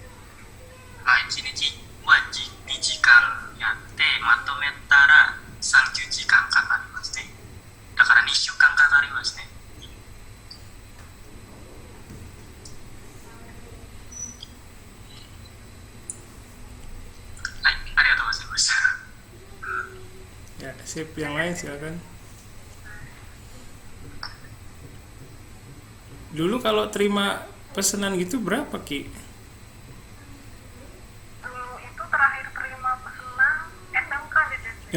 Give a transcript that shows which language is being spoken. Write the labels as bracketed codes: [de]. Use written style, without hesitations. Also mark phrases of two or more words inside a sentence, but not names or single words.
[ja] はい1日は2時間やってまとめたら30時間かかりますねだから2週間かかりますねはいありがとうございました [id] Ya, sip, yang lain silakan. Dulu kalau terima pesanan gitu berapa Ki? Dulu itu terakhir terima pesanan SMK deh.